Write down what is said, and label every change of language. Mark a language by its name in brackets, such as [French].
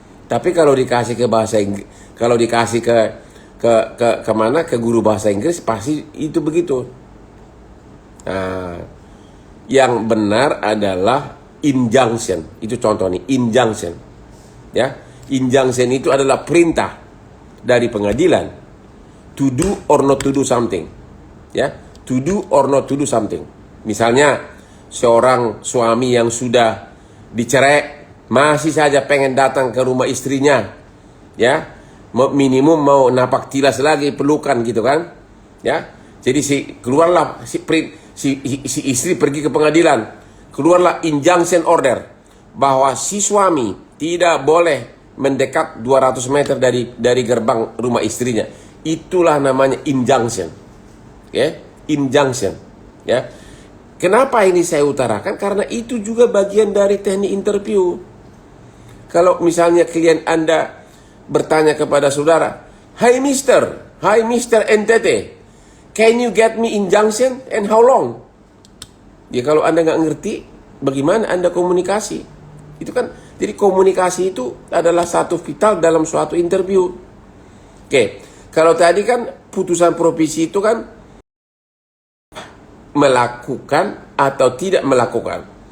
[Indonesian] Tapi kalau dikasih ke bahasa Inggris, kalau dikasih ke mana, ke guru bahasa Inggris, pasti itu begitu. Nah, yang benar adalah injunction. Itu contoh nih, injunction. Ya, injunction itu adalah perintah dari pengadilan [English] to do or not to do something. [Indonesian] Ya, [English] to do or not to do something. [Indonesian] Misalnya seorang suami yang sudah dicerai masih saja pengen datang ke rumah istrinya, ya, minimum mau napak tilas lagi, pelukan gitu kan, ya. Jadi keluarlah si istri pergi ke pengadilan, keluarlah injunction order bahwa si suami tidak boleh mendekat 200 meter dari gerbang rumah istrinya. Itulah namanya injunction, ya, injunction, ya. Kenapa ini saya utarakan? Karena itu juga bagian dari teknik interview. Kalau misalnya klien Anda bertanya kepada saudara, [English] Hi Mr. NTT, can you get me injunction and how long? [Indonesian] Ya kalau Anda nggak ngerti, bagaimana Anda komunikasi? Itu kan, jadi komunikasi itu adalah satu vital dalam suatu interview. Oke, kalau tadi kan putusan provisi itu kan melakukan atau tidak melakukan.